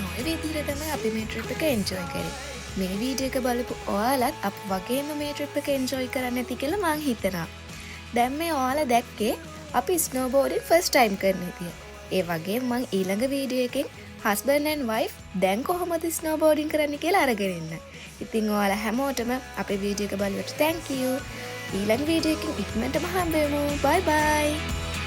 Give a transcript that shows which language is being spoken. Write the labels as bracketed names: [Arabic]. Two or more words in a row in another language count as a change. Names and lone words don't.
[Sinhala] විදිහට තමයි අපි මේ ට්‍රිප් එක එන්ජොයි කරේ. මේ වීඩියෝ එක බලපු ඔයාලත් අප වගේම මේ ට්‍රිප් එක එන්ජොයි කරන්න ඇති කියලා මං හිතනවා. දැන් මේ ඔයාලා දැක්කේ අපි ස්නෝබෝඩින් [English] first time [Sinhala] කරන විදිය. ඒ වගේම මං ඊළඟ වීඩියෝ එකෙන් [English] husband and wife [Sinhala] දැන් කොහොමද ස්නෝබෝඩින් කරන්න කියලා අරගෙන ඉන්න. ඉතින් ඔයාලා හැමෝටම අපේ වීඩියෝ එක බලුවට [English] thank you. [Sinhala] ඊළඟ වීඩියෝ එකකින් ඉක්මනටම හම්බ වෙමු. [English] bye bye.